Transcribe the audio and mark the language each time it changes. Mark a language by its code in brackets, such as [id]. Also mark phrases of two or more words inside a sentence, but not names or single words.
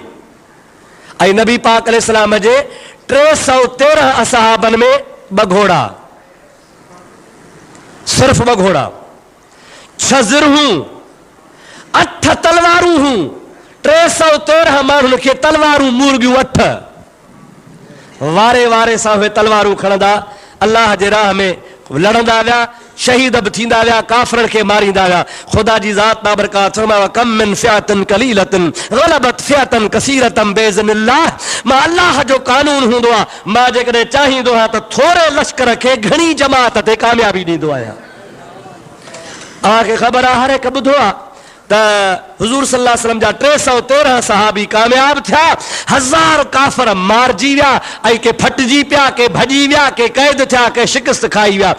[sd] ऐं नबी पाक अलैहिस्सलाम जे 313 असहाबनि में 2 घोड़ा, सिर्फ 2 घोड़ा, 6 ज़िरहूं, 8 तलवारूं हूं। 313 माण्हुनि खे तलवारूं मुर्गियूं 8। वारे वारे सां उहे तलवारूं खणंदा, अल्लाह जे राह में लड़ंदा विया, शहीद बि थींदा विया, काफ़रनि खे मारींदा विया। ख़ुदा जी ज़ात बाबरकात फरमायो, [ar] كم من فئة قليلة غلبت فئة كثيرة بإذن الله. [sd] मां अल्लाह जो कानून हूंदो आहे, मां जेकॾहिं चाहींदो आहियां त थोरे लश्कर खे घणी जमात ते कामयाबी ॾींदो आहियां। तव्हांखे ख़बर आहे, हर हिकु ॿुधो आहे त हुज़ूर [ar] صلى الله عليه وسلم [sd] जा 313 सहाबी कामयाब थिया। 1000 काफ़र मारिजी विया, ऐं के फटिजी पिया, के भॼी विया, के क़ैद थिया, के शिकस्त खाई विया।